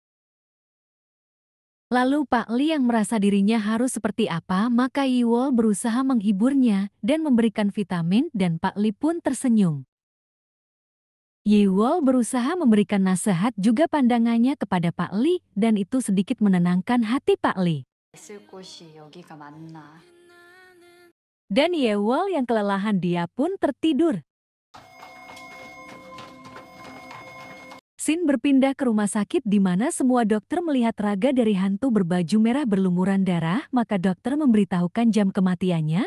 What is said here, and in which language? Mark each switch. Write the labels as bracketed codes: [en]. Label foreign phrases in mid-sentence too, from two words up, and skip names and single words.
[id] Lalu Pak Li yang merasa dirinya harus seperti apa, maka Yewol berusaha menghiburnya dan memberikan vitamin dan Pak Li pun tersenyum. Yewol berusaha memberikan nasihat juga pandangannya kepada Pak Li dan itu sedikit menenangkan hati Pak Li. [ko] 있을 곳이 여기가 맞나? [id] Dan Yewol yang kelelahan dia pun tertidur. Scene berpindah ke rumah sakit di mana semua dokter melihat raga dari hantu berbaju merah berlumuran darah, maka dokter memberitahukan jam kematiannya.